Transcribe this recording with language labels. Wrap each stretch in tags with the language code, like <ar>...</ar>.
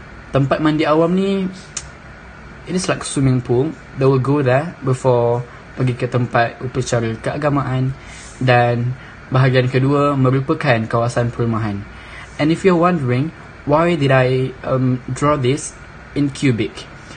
<ms>Tempat mandi awam ni, it's like swimming pool.</ms> <en>They will go there before pergi ke tempat upacara keagamaan.</en> <ms>Dan bahagian kedua merupakan kawasan perumahan.</ms> <en>And if you're wondering, why did I draw this in cubic?</en>